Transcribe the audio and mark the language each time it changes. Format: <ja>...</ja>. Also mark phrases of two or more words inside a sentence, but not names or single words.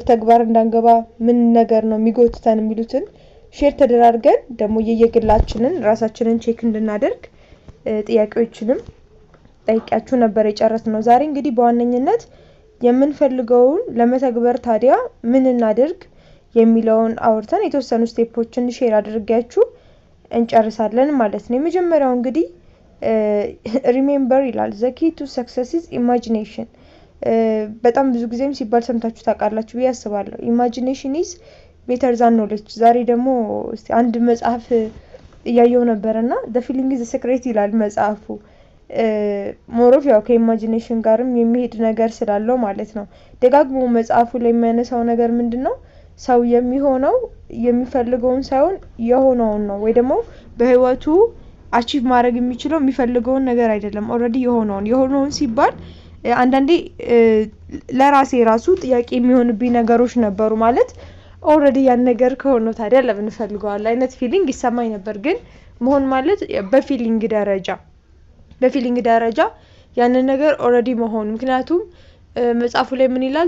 <am>ተግባር እንዳንገባ ምን ነገር ነው የሚጎትተን የሚሉትን ሼር ተደራርገን ደግሞ የየግላችንን ራሳችንን ቼክ እንድናደርግ ጥያቄዎችንም ጠይቂያችሁ ነበር የጨረስነው። ዛሬ እንግዲህ በዋነኝነት የምንፈልገውን ለመተግበር ታዲያ ምን እናድርግ የሚለውን አውርተን የተወሰኑ ስቴፖችን ሼር አድርጌያችሁ እንጨርሳለን ማለት ነው። የመጀመሪያው እንግዲህ ሪሜምበር ይላል</am> <en>the key to success is imagination።</en> <am>በጣም ብዙ ጊዜም ሲባል ሰምታችሁ ታውቃላችሁ ብዬ አስባለሁ።</am> <en>imagination is better than knowledge።</en> <am>ዛሬ ደግሞ አንድ መጽሐፍ እያየው ነበርና</am> <en>the feeling is the secret</en> <am>ይላል መጽሐፉ። ሞሮፍ ያው ከኢማጂኔሽን ጋርም የሚሄድ ነገር ስላለው ማለት ነው። ደጋግሞ መጽሐፉ ላይ የሚያነሳው ነገር ምንድነው? ሰው የሚሆነው የሚፈልገውን ሳይሆን የሆነውን ነው። ወይ ደግሞ በህይወቱ አቺቭ ማድረግ የሚችለው የሚፈልገውን ነገር አይደለም፣ ኦሬዲ የሆነውን ሲባል አንዳንዴ ለራሴ ራሱ ጥያቄ የሚሆንብኝ ነገሮች ነበሩ። ማለት ኦሬዲ ያን ነገር ከሆነ ታዲያ ለምን ፈልገዋለሁ አይነት ፊሊንግ ይሰማኝ ነበር። ግን መሆን ማለት በፊሊንግ ደረጃ ያንን ነገር ኦሬዲ መሆን። ምክንያቱም መጽሐፉ ላይ ምን ይላል?</am>